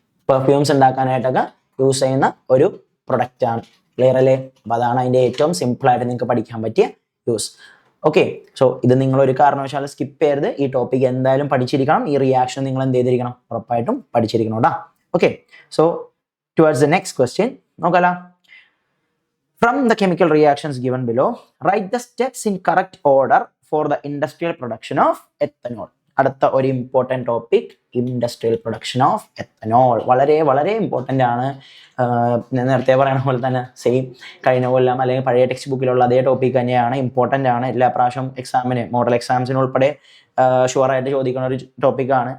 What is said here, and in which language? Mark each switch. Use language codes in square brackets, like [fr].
[ml] Perfumes ഉണ്ടാക്കാനായിട്ടൊക്കെ use ചെയ്യുന്ന ഒരു product ആണ്. ക്ലിയർ അല്ലേ? അപ്പൊ അതാണ് അതിന്റെ ഏറ്റവും സിമ്പിൾ ആയിട്ട് നിങ്ങൾക്ക് പഠിക്കാൻ പറ്റിയ യൂസ്. ഓക്കെ, സോ ഇത് നിങ്ങൾ ഒരു കാരണവശാലും സ്കിപ്പ് ചെയ്യരുത്. ഈ ടോപ്പിക് എന്തായാലും പഠിച്ചിരിക്കണം. ഈ റിയാക്ഷൻ നിങ്ങൾ എന്ത് ചെയ്തിരിക്കണം? ഉറപ്പായിട്ടും പഠിച്ചിരിക്കണം കേട്ടോ. [en] okay, so towards the next question, [ml] നോക്കല. [en] From the chemical reactions given below, write the steps in correct order for the industrial production of ethanol. [ml] അടുത്ത ഒരു important topic, industrial production of ethanol. വളരെ വളരെ ഇമ്പോർട്ടൻ്റ് ആണ്. നേരത്തെ പറയുന്ന പോലെ തന്നെ same കഴിഞ്ഞ കൊല്ലം അല്ലെങ്കിൽ പഴയ ടെക്സ്റ്റ് ബുക്കിലുള്ള അതേ ടോപ്പിക് തന്നെയാണ്. ഇമ്പോർട്ടൻ്റ് ആണ്. എല്ലാ പ്രാവശ്യം എക്സാമിന്, മോഡൽ എക്സാംസിന് ഉൾപ്പെടെ ഷുവറായിട്ട് ചോദിക്കുന്ന ഒരു ടോപ്പിക്കാണ്.